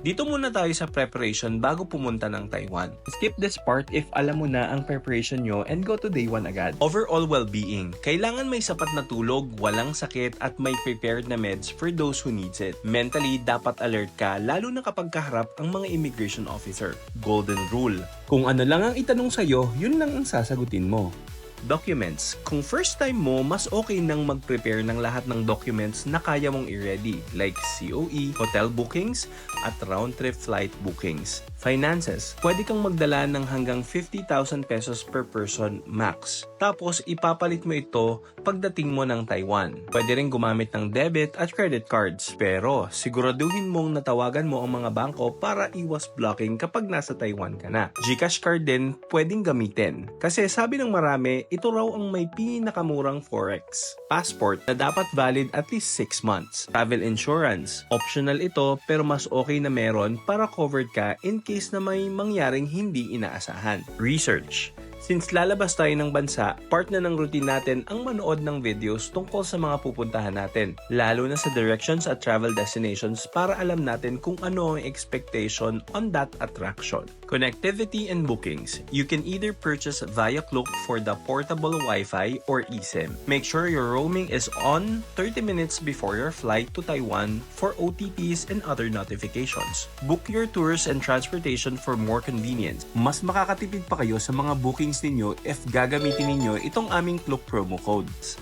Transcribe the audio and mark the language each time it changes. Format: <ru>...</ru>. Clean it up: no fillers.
<tl>Dito muna tayo sa preparation bago pumunta ng Taiwan.</tl> <en>Skip this part if</en> <tl>alam mo na ang preparation nyo</tl> <en>and go to day 1 agad. Overall well-being.</en> <tl>Kailangan may sapat na tulog, walang sakit at may prepared na meds</tl> <en>for those who needs it.</en> <tl>Mentally, dapat alert ka lalo na kapag kaharap ang mga immigration officer. Golden rule. Kung ano lang ang itanong sa'yo, yun lang ang sasagutin mo. Documents. Kung first time mo, mas okay nang mag-prepare ng lahat ng documents na kaya mong i-ready like COE, hotel bookings, at round-trip flight bookings. Finances. Pwede kang magdala ng hanggang 50,000 pesos per person max. Tapos, ipapalit mo ito pagdating mo ng Taiwan. Pwede rin gumamit ng debit at credit cards. Pero, siguraduhin mong natawagan mo ang mga bangko para iwas blocking kapag nasa Taiwan ka na. GCash card din pwedeng gamitin. Kasi sabi ng marami, ito raw ang may pinakamurang forex. Passport na dapat valid at least 6 months. Travel insurance. Optional ito pero mas okay na meron para covered ka in case na may mangyaring hindi inaasahan. Research. Since lalabas tayo ng bansa, part na ng routine natin ang manood ng videos tungkol sa mga pupuntahan natin, lalo na sa directions at travel destinations para alam natin kung ano ang expectation on that attraction.</tl> <en>Connectivity and bookings. You can either purchase via Klook for the portable Wi-Fi or eSIM. Make sure your roaming is on 30 minutes before your flight to Taiwan for OTPs and other notifications. Book your tours and transportation for more convenience.</en> <tl>Mas makakatipid pa kayo sa mga bookings ninyo if gagamitin ninyo itong aming Klook promo codes.</tl>